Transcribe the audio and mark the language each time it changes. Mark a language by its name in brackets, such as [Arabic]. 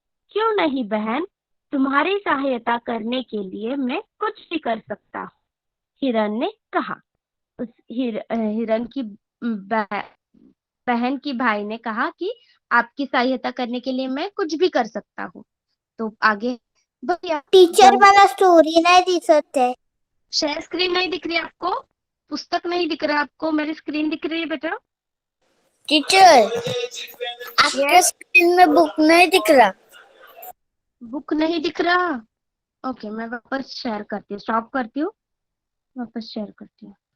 [Hindi] क्यों नहीं बहन, तुम्हारी सहायता करने के लिए मैं कुछ भी कर सकता हूँ, हिरन ने कहा। उस हिरन की बहन की भाई ने कहा कि आपकी सहायता करने के लिए मैं कुछ भी कर सकता हूँ। तो आगे भैया [Marathi] टीचर मला स्टोरी नाही दिसत आहे. [Hindi] शेयर स्क्रीन नहीं दिख रही आपको? पुस्तक नहीं दिख रहा आपको? मेरी स्क्रीन दिख रही है बेटा? टीचर आपके स्क्रीन में बुक नहीं दिख रहा. बुक नहीं दिख रहा? ओके मैं वापस शेयर करती हूँ, स्टॉप करती हूँ, वापस शेयर करती हूँ।